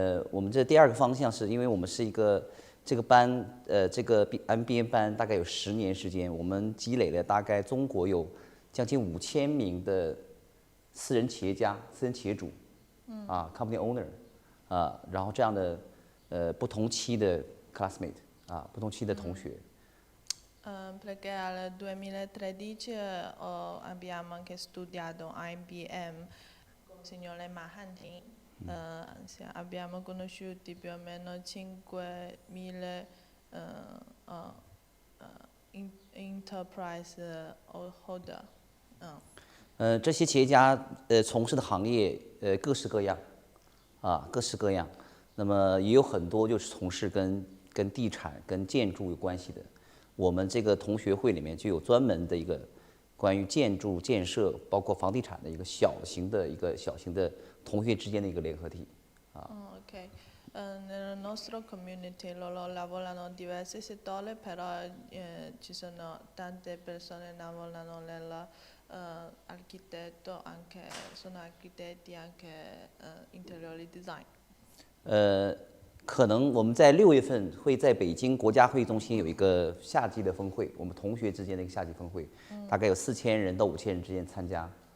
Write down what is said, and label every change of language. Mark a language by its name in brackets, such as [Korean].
[Chinese] 我们这第二个方向是因为我们是一个这个班这个 MBA 班大概有10年时间，我们积累了大概中国有将近5000名的私人企业家、私人企业主， [English] company owner， [Chinese] 然后这样的不同期的 classmate。不同期的同学。 [Italian] Perché al 2013 abbiamo anche studiato a IBM con il signore Mahantin, abbiamo conosciuto più o meno 5.000 [English] enterprise holder. [Chinese] 这些企业家从事的行业各式各样，各式各样。那么也有很多就是从事跟地产、跟建筑有关系的，我们这个同学会里面就有专门的一个关于建筑建设，包括房地产的一个小型的同学之间的一个联合体。 Ok. [Italian] Nel nostro community loro lavorano in diversi settori, però ci sono tante persone che lavorano nell'architetto, sono architetti anche interior design. [Chinese] 可能我们在6月份会在北京国家会议中心有一个夏季的峰会，我们同学之间的一个夏季峰会，大概有4000人到5000人之间参加。